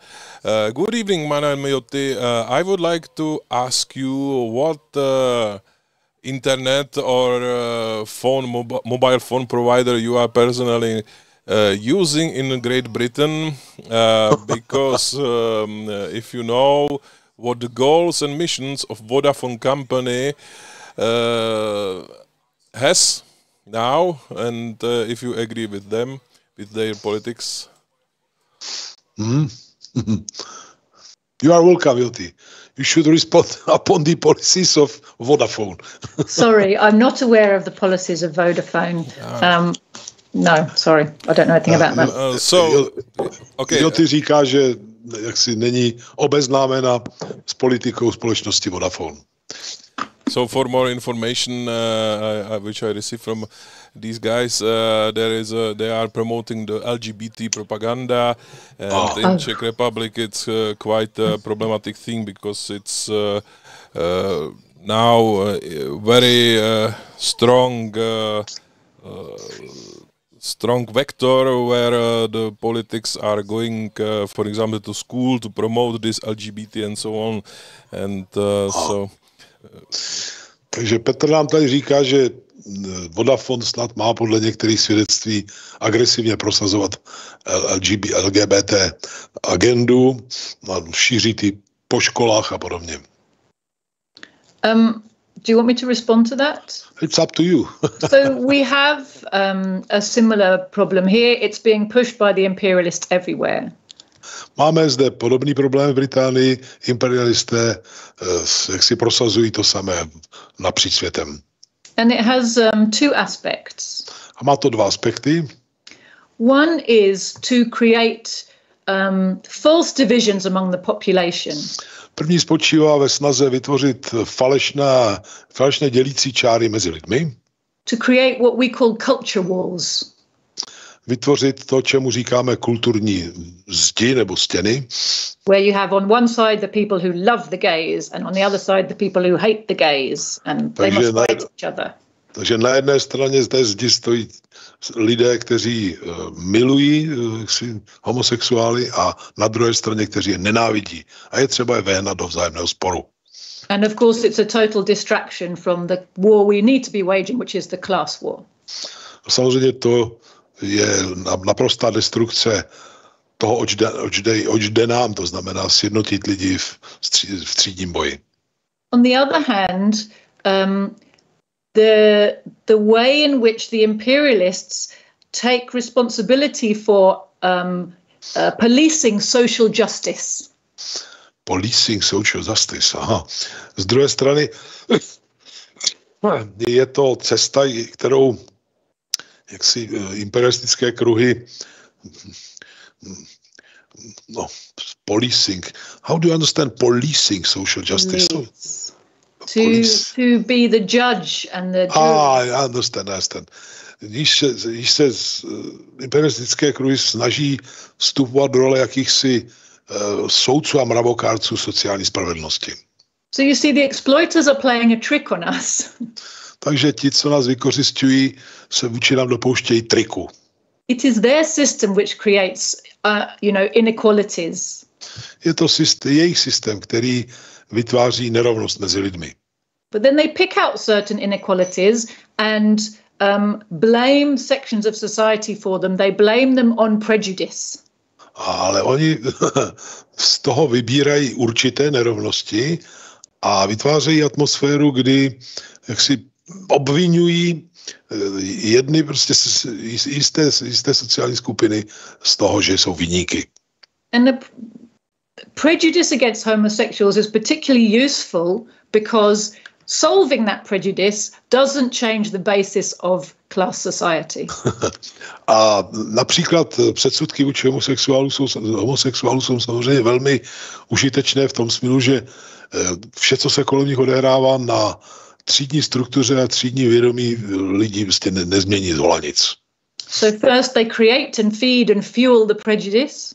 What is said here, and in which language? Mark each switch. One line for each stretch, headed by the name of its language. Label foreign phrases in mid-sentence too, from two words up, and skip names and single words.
English: Good evening, my name is Joti. I would like to ask you what internet or mobile phone provider you are personally using in Great Britain, because if you know what the goals and missions of Vodafone company has now, and if you agree with them, with their politics. You are welcome, Joti. You should respond upon the policies of Vodafone. Sorry, I'm not aware of the policies of Vodafone. No, sorry, I don't know anything about that. Okay.
Czech: Joti říká, že jaksi není obeznámena s politikou společnosti Vodafone.
English: So for more information, which I received from these guys, they are promoting the LGBT propaganda, and in Czech Republic it's quite a problematic thing because it's now very strong vector where the politics are going, for example, to school to promote this LGBT and so on, and
Czech: Takže Petr nám tady říká, že Vodafone snad má podle některých svědectví agresivně prosazovat LGBT agendu, šíří ty po školách a podobně.
English: Do you want me to respond to that? It's up to you. So we have a similar problem here. It's being pushed by the imperialists everywhere.
Czech: Máme zde podobný problém v Británii. Imperialisté jak si prosazují to samé napříč světem.
English: And it has two aspects.
Czech: A má to dva aspekty.
English: One is to create false divisions among the population.
Czech: První spočívá ve snaze vytvořit falešné dělící čáry mezi lidmi.
English: to create what we call culture wars.
Czech: Vytvořit to, čemu říkáme kulturní zdi nebo stěny.
English: Where you have on one side the people who love the gays and on the other side the people who hate the gays and they must fight each other.
Czech: Takže na jedné straně z té zdi stojí lidé, kteří milují homosexuály a na druhé straně, kteří je nenávidí. A je třeba je vehnat do vzájemného sporu.
English: And of course it's a total distraction from the war we need to be waging, which is the class war.
Czech: Samozřejmě to je naprostá destrukce toho, oč jde nám, to znamená sjednotit lidi v třídním boji.
English: On the other hand, the way in which the imperialists take responsibility for policing social justice. Policing social justice, aha.
Czech: Z druhé strany je to cesta, kterou jaksi imperialistické kruhy policing.
English: How do you understand policing social justice? To be the judge and the jury. I understand.
Czech: Když se imperialistické kruhy snaží vstupovat do role jakýchsi soudců a mravokárců sociální spravedlnosti.
English: So you see, the exploiters are playing a trick on us.
Czech: Takže ti, co nás vykořisťují, se vůči nám dopouštějí triku.
English: It is their system which creates, inequalities.
Czech: Je to jejich systém, který vytváří nerovnost mezi lidmi.
English: But then they pick out certain inequalities and blame sections of society for them. They blame them on prejudice.
Czech: Ale oni z toho vybírají určité nerovnosti a vytvářejí atmosféru, kdy jaksi obvinují jedny prostě jisté sociální skupiny z toho, že jsou viníky.
English: And the prejudice against homosexuals is particularly useful because solving that prejudice doesn't change the basis of class society.
Czech: A například předsudky vůči homosexuálů jsou samozřejmě velmi užitečné v tom smyslu, že vše, co se kolem nich odehrává na třídní struktuře a třídní vědomí lidí prostě nezmění zhola nic.
English: So first they create and feed and fuel the prejudice.